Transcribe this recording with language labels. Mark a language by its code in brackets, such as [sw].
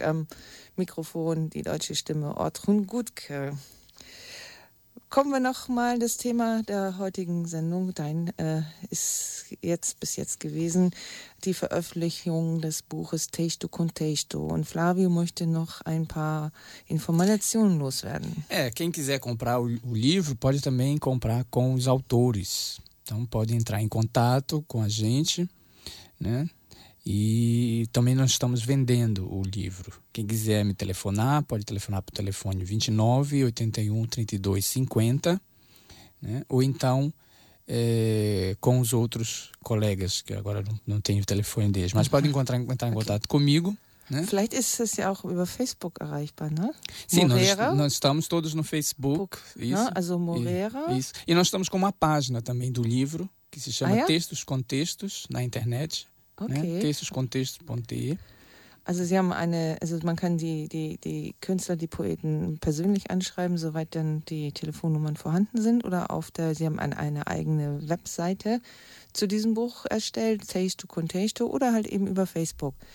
[de] Am Mikrofon die deutsche Stimme Ortrun Gutke. Kommen wir noch mal das Thema der heutigen Sendung. Dein ist jetzt bis jetzt gewesen die Veröffentlichung des Buches Texto con Texto. Und Flávio möchte noch ein paar Informationen loswerden. [pt] É, quem quiser comprar o livro pode também comprar com os autores. Então pode entrar em contato com a gente, né? E também nós estamos vendendo o livro. Quem quiser me telefonar, pode telefonar para o telefone 29-81-32-50, né? Ou então com os outros colegas, que agora não tenho o telefone deles. Mas pode entrar em contato comigo. Né? [de] Vielleicht ist es ja auch über Facebook erreichbar, ne? [pt] Sim, nós estamos todos no Facebook. Isso, [de] also Moreira. [pt] Isso. E nós estamos com uma página também do livro, que se chama Textos com Textos, na internet. Okay. Textoscontexto.de. [de] Also sie haben eine, also man kann die Künstler, die Poeten persönlich anschreiben, soweit dann die Telefonnummern vorhanden sind, oder auf der, sie haben eine eigene Webseite zu diesem Buch erstellt, Texto con Texto, oder halt eben über Facebook.